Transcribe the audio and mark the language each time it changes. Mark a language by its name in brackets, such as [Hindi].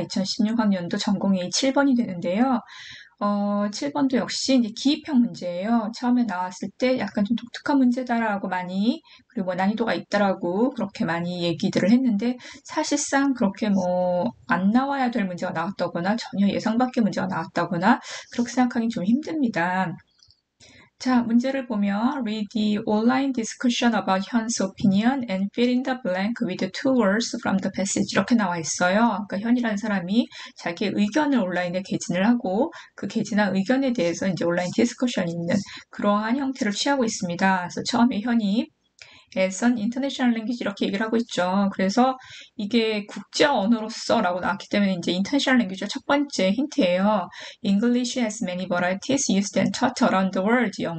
[Korean] 2016학년도 전공이 7번이 되는데요. 7번도 역시 이제 기입형 문제예요. 처음에 나왔을 때 약간 좀 독특한 문제다라고 많이, 그리고 뭐 난이도가 있다라고 그렇게 많이 얘기들을 했는데, 사실상 그렇게 뭐 안 나와야 될 문제가 나왔다거나 전혀 예상 밖의 문제가 나왔다거나 그렇게 생각하기 좀 힘듭니다. 자, 문제를 보면 [English] read the online discussion about 현's opinion and fill in the blank with two words from the passage [Korean] 이렇게 나와 있어요. 그러니까 현이라는 사람이 자기의 의견을 온라인에 게진을 하고 그 게진한 의견에 대해서 이제 온라인 디스커션이 있는 그러한 형태를 취하고 있습니다. 그래서 처음에 현이 [English] as an international language [Korean] 이렇게 얘기를 하고 있죠. 그래서 이게 국제 언어로서라고 나왔기 때문에 이제 [English] international language [Korean] 가 첫 번째 힌트예요. [English] English has many varieties used and taught around the world.